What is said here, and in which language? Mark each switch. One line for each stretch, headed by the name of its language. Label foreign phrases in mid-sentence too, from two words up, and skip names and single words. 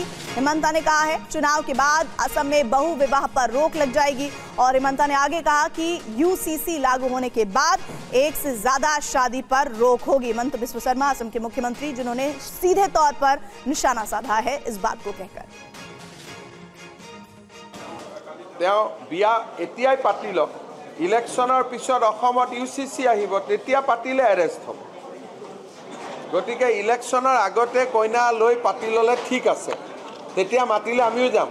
Hindi: हिमंता ने कहा है चुनाव के बाद असम में बहु विवाह पर रोक लग जाएगी। और हिमंता ने आगे कहा कि यूसीसी लागू होने के बाद एक से ज्यादा शादी पर रोक होगी। हिमंत बिस्व शर्मा असम के मुख्यमंत्री, जिन्होंने सीधे तौर पर निशाना साधा है इस बात को कहकर।
Assamese: বিয়া এতিয়াই পাতি লওক, ইলেকশ্যনৰ পিছত অসমত ইউচিচি আহিব, তেতিয়া পাতিলে এৰেষ্ট হ'ব। গতিকে ইলেকশ্যনৰ আগতে কইনা লৈ পাতি ল'লে ঠিক আছে, তেতিয়া মাতিলে আমিও যাম।